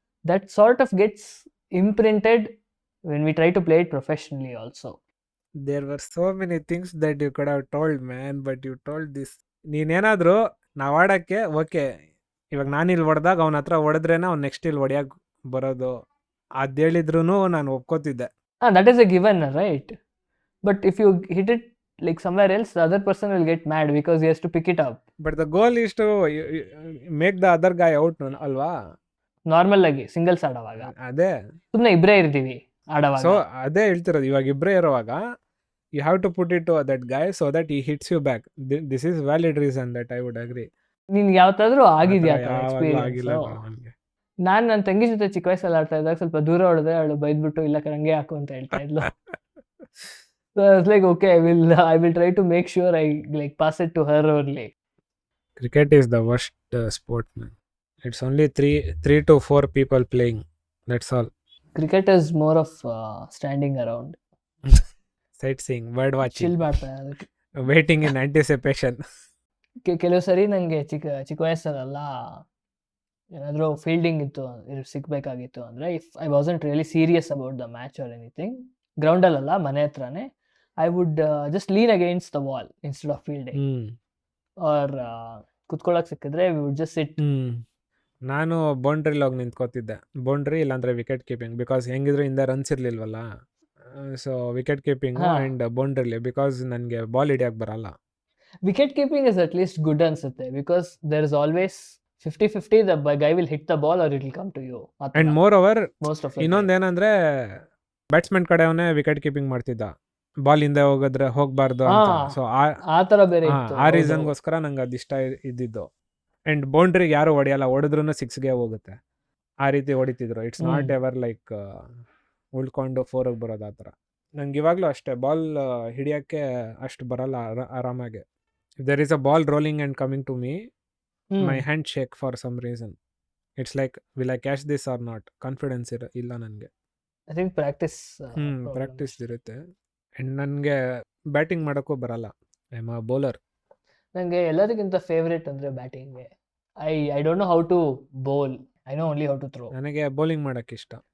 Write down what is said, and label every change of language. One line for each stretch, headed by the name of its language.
English: That sort of gets imprinted when we try to play it professionally also. There were so many things that you could have told, man, but you told this.
Kannada: ನೀನೇನಾದರೂ ನಾವು ಆಡೋಕ್ಕೆ okay, ಇವಾಗ ನಾನು ಇಲ್ಲಿ ಹೊಡೆದಾಗ ಅವನ ಹತ್ರ ಹೊಡೆದ್ರೇನ ಅವ್ನು next ಇಲ್ಲಿ ಹೊಡೆಯೋಕೆ ಬರೋದು, ಅದು ಹೇಳಿದ್ರು ನಾನು ಒಪ್ಕೋತಿದ್ದೆ.
English: That is a given, right? But if you hit it like somewhere else, the other person will get mad because he has to pick it up. But the goal is to make the other guy out ಅಲ್ವಾ.
Kannada: Normal ಆಗಿ singles ಆಡೋವಾಗ ಅದೇ ಸುಮ್ನೆ ಇಬ್ರೇ ಇರ್ತೀವಿ ಆಡೋವಾಗ.
English: so
Kannada: ಅದೇ ಹೇಳ್ತಿರೋದು, ಇವಾಗ ಇಬ್ಬರೇ ಇರುವಾಗ
English: You have to put it to that guy so that he hits you back. This is valid reason that I would agree.
Kannada: ನಿನ್ಗೆ ಯಾವತ್ತಾದ್ರೂ ಆಗಿದ್ಯಾ ಯಾವಾಗ್ಲೂ ಆಗಿಲ್ಲ
English: Experience?
Kannada: ನನ್ಗೆ. ನಾನ್ ನನ್ನ ತಂಗಿ ಜೊತೆ ಚಿಕ್ಕ ವಯಸ್ಸಲ್ಲಿ ಆಡ್ತಾ ಇದ್ದಾಗ ಸ್ವಲ್ಪ ದೂರ ಹೊಡೆದ್ರೆ ಅವಳು ಬೈದ್ಬಿಟ್ಟು ಇಲ್ಲ ಹಂಗೆ ಹಾಕು ಅಂತ ಹೇಳ್ತಾ ಇದ್ಲು.
English: So I was like, okay, I will try to make sure I like pass it to her only. Cricket is the worst sport, man. It's only 3 to 4 people playing. That's all. Cricket is more of standing around, Sightseeing, bird watching,
Kannada: chill ಮಾಡ್ತಾರೆ ಅದಕ್ಕೆ.
English: waiting in anticipation.
Kannada: ಕೆಲವು ಸರಿ ನಂಗೆ ಚಿಕ್ಕ ವಯಸ್ಸಲ್ಲ ಏನಾದರೂ fielding ಸಿಗ್ಬೇಕಾಗಿತ್ತು ಅಂದ್ರೆ,
English: if I wasn't really serious about the match or anything,
Kannada: ಗ್ರೌಂಡಲ್ಲ ಮನೆ ಹತ್ರನೇ,
English: I would just lean against the wall instead of fielding. Or
Kannada: ಕುತ್ಕೊಳ್ಳೋಕೆ ಸಿಕ್ಕಿದ್ರೆ
English: We would just sit.
Kannada: ನಾನು ಬೌಂಡ್ರಿಲಿ ಹೋಗಿ ನಿಂತ್ಕೋತಿದ್ದೆ, ಬೌಂಡ್ರಿ ಇಲ್ಲಾಂದ್ರೆ ವಿಕೆಟ್ ಕೀಪಿಂಗ್, ಬಿಕಾಸ್ ಹೆಂಗಿದ್ರು ಹಿಂದೆ runs ಇರ್ಲಿಲ್ವಲ್ಲ. So wicket keeping and ಬೌಂಡ್ರಿಲಿ, because ನನಗೆ ball ಹಿಡಿಯಕ್ಕೆ ಬರಲ್ಲ.
English: wicket keeping is at least good
Kannada: ಅನ್ಸುತ್ತೆ,
English: Because there is always 50-50 the guy will hit the ball or it will come to you. And more over most of the
Kannada: ಇನ್ನೊಂದೇನಂದ್ರೆ batsman ಕಡೆ ಅವನೇ wicket keeping ಮಾಡ್ತಿದ್ದ, ball ಹಿಂದೆ ಹೋಗಿದ್ರೆ ಹೋಗ್ಬಾರ್ದು ಅಂತ.
English: so
Kannada: ಆ ತರ ಬೇರೆ ಇತ್ತು. ಆ ರೀಸನ್ಗೋಸ್ಕರ ನಂಗೆ ಅದು ಇಷ್ಟ ಇದ್ದಿದ್ದು. ಅಂಡ್ ಬೌಂಡ್ರಿಗೆ ಯಾರು ಹೊಡೆಯಲ್ಲ, ಹೊಡೆದ್ರು 6ಗೆ ಹೋಗುತ್ತೆ, ಆ ರೀತಿ ಹೊಡಿತಿದ್ರು.
English: it's not ever like
Kannada: ಉಳ್ಕೊಂಡು 4ಗೆ ಬರೋದು ಆ ಥರ. ನಂಗೆ ಇವಾಗಲೂ ಅಷ್ಟೇ, ಬಾಲ್ ಹಿಡಿಯೋಕ್ಕೆ ಅಷ್ಟು ಬರಲ್ಲ ಆರಾಮಾಗಿ.
English: If there is a ball rolling and coming to me, my hand shake for some reason. It's like, will I catch this or not?
Kannada: Confidence ಇಲ್ಲ ನನಗೆ.
English: I think
Kannada: ಪ್ರಾಕ್ಟೀಸ್ ಇರುತ್ತೆ. ಆ್ಯಂಡ್ ನನಗೆ ಬ್ಯಾಟಿಂಗ್ ಮಾಡೋಕ್ಕೂ ಬರಲ್ಲ,
English: I am a bowler.
Kannada: ನನಗೆ ಎಲ್ಲದಕ್ಕಿಂತ favourite ಅಂದರೆ ಬ್ಯಾಟಿಂಗ್ಗೆ.
English: I don't know how to bowl, I know only how to throw.
Kannada: ನನಗೆ ಬೌಲಿಂಗ್ ಮಾಡೋಕ್ಕೆ ಇಷ್ಟ.